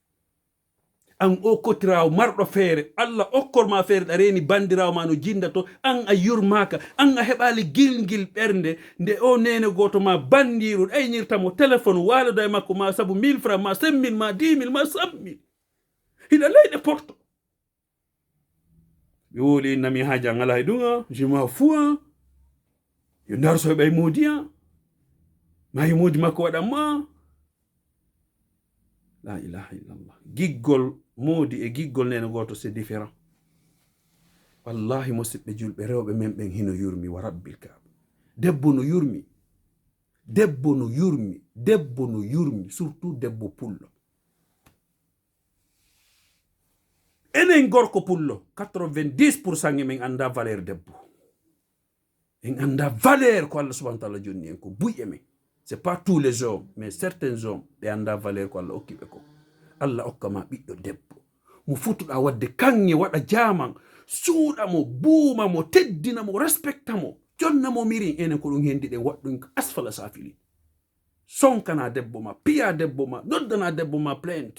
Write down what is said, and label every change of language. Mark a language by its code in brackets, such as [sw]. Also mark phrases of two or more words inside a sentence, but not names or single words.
[ff] An o kotirawo marɗo feere, Allah okkorma feere ɗa reeni bandirawo ma no jindato, an a yurmaka, an a heɓali gilgil ɓernde, nde o nene goto ma bandiru aynirtamo téléphone, waloda e makko ma sabu 1000 francs ma, 5000 ma, 10 000 ma, 100 000. Hiɗa leyɗe porto. Ɓe woli nami haja ngala e ɗum, [fr] je m'en fous, [ff] yo darso e ɓay moodi, ma yo moodi makko waɗanma. [ar] La ilaha illallah. [ff] Giggol moodi e giggol nene goto [fr] c'est différent. [ff] Wallahi musidɓe julɓe, rewɓe men ɓen hino yurmi, [ar] wa rabbil Kaaba. [ff] Debbo no yurmi, surtout debbo pullo. Enen gorko pullo, 90% e men anda valeur debbo. En anda valeur ko Allah [ar] subhanahu wa ta'ala [ff] jonni en ko buye men. [fr] C'est pas tous les hommes, mais certains hommes [ff] ɓe anda valeur ko Allah okkiɓe ko. Allah okkama ɓiɗɗo debbo, mo futuɗa wadde kanŋe, waɗa jaman, suuɗamo, buumamo, teddinamo, respectamo, jonnamo mirin. Enen ko ɗum hendi ɗen waɗɗum [ar] asfala safili. [ff] Sonkana debbo ma, piya debbo ma, noddana debbo ma plainte.